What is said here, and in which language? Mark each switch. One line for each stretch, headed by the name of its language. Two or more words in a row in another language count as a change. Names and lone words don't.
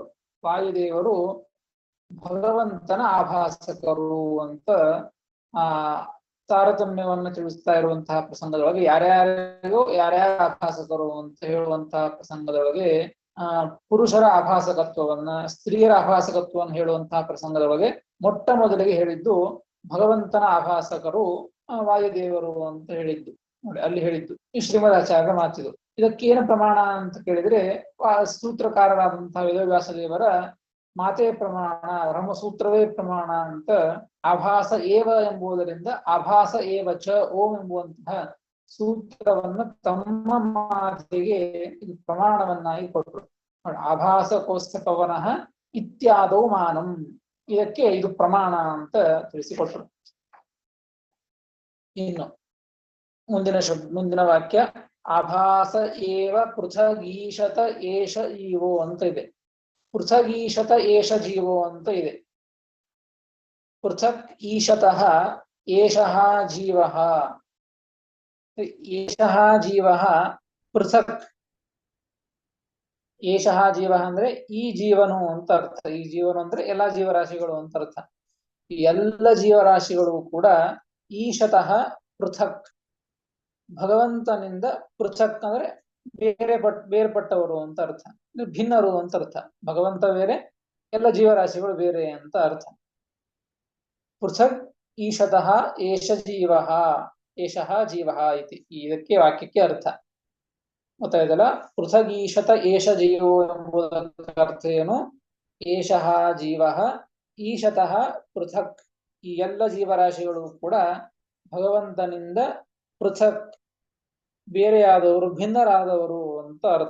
Kannada: ವಾಯುದೇವರು ಭಗವಂತನ ಆಭಾಸಕರು ಅಂತ ತಾರತಮ್ಯವನ್ನು ತಿಳಿಸ್ತಾ ಇರುವಂತಹ ಪ್ರಸಂಗದೊಳಗೆ ಯಾರ್ಯಾರಿಗೂ ಯಾರ್ಯಾರ ಆಭಾಸಕರು ಅಂತ ಹೇಳುವಂತಹ ಪ್ರಸಂಗದೊಳಗೆ ಪುರುಷರ ಆಭಾಸಕತ್ವವನ್ನ ಸ್ತ್ರೀಯರ ಆಭಾಸಕತ್ವವನ್ನು ಹೇಳುವಂತಹ ಪ್ರಸಂಗದೊಳಗೆ ಮೊಟ್ಟ ಮೊದಲಿಗೆ ಹೇಳಿದ್ದು ಭಗವಂತನ ಆಭಾಸಕರು ವಾಯುದೇವರು ಅಂತ ಹೇಳಿದ್ದು ನೋಡಿ, ಅಲ್ಲಿ ಹೇಳಿದ್ದು ಈ ಶ್ರೀಮದಾಚಾರ್ಯರ ಮಾತಿದು. ಇದಕ್ಕೇನು ಪ್ರಮಾಣ ಅಂತ ಕೇಳಿದ್ರೆ ಸೂತ್ರಕಾರರಾದಂತಹ ವೇದವ್ಯಾಸ ದೇವರ ಮಾತೇ ಪ್ರಮಾಣ, ಬ್ರಹ್ಮಸೂತ್ರವೇ ಪ್ರಮಾಣ ಅಂತ
Sanskrit: ಆಭಾಸ ಏವ
Kannada: ಎಂಬುದರಿಂದ
Sanskrit: ಆಭಾಸ ಏವ ಚ ಓಂ
Kannada: ಎಂಬುವಂತಹ ಸೂತ್ರವನ್ನು ತಮ್ಮ ಮಾತಿಗೆ ಇದು ಪ್ರಮಾಣವನ್ನಾಗಿ ಕೊಟ್ಟರು.
Sanskrit: ಆಭಾಸ ಕೋಸ್ತಪವನಃ ಇತ್ಯಾದೌ ಮಾನಂ,
Kannada: ಇದಕ್ಕೆ ಇದು ಪ್ರಮಾಣ ಅಂತ ತಿಳಿಸಿಕೊಟ್ರು. ಇನ್ನು ಮುಂದಿನ ವಾಕ್ಯ
Sanskrit: ಆಭಾಸ ಏವ ಪೃಥಗೀಶತ ಏಷ ಜೀವೋ
Kannada: ಅಂತ ಇದೆ.
Sanskrit: ಪೃಥಗೀಶತ ಏಷ ಜೀವೋ
Kannada: ಅಂತ ಇದೆ.
Sanskrit: ಪೃಥಕ್ ಈಶತಃ ಏಷಃ ಜೀವಃ, ಏಷಃ ಜೀವಃ ಪೃಥಕ್. ಏಷಃ ಜೀವಃ
Kannada: ಅಂದ್ರೆ ಈ ಜೀವನು ಅಂತ ಅರ್ಥ. ಈ ಜೀವನು ಅಂದ್ರೆ ಎಲ್ಲಾ ಜೀವರಾಶಿಗಳು ಅಂತ ಅರ್ಥ. ಎಲ್ಲ ಜೀವರಾಶಿಗಳು ಕೂಡ
Sanskrit: ಈಶತಃ ಪೃಥಕ್,
Kannada: ಭಗವಂತನಿಂದ ಪೃಥಕ್ ಅಂದ್ರೆ ಬೇರ್ಪಟ್ಟವರು ಅಂತ ಅರ್ಥ, ಭಿನ್ನರು ಅಂತ ಅರ್ಥ. ಭಗವಂತ ಬೇರೆ, ಎಲ್ಲ ಜೀವರಾಶಿಗಳು ಬೇರೆ ಅಂತ ಅರ್ಥ.
Sanskrit: ಪೃಥಕ್ ಈಶತಃ ಏಷ ಜೀವಃ, ಏಷಃ ಜೀವಃ ಇತಿ,
Kannada: ಇದಕ್ಕೆ ವಾಕ್ಯಕ್ಕೆ ಅರ್ಥ ಗೊತ್ತಾಯ್ತಲ್ಲ.
Sanskrit: ಪೃಥಗೀಶತ ಏಷ ಜೀವೋ
Kannada: ಎಂಬುದಕ್ಕೆ ಅರ್ಥ ಏನು?
Sanskrit: ಏಷಃ ಜೀವಃ ಈಶತಃ ಪೃಥಕ್,
Kannada: ಈ ಎಲ್ಲ ಜೀವರಾಶಿಗಳು ಕೂಡ ಭಗವಂತನಿಂದ ಪೃಥಕ್, ಬೇರೆಯಾದವರು, ಭಿನ್ನರಾದವರು ಅಂತ ಅರ್ಥ.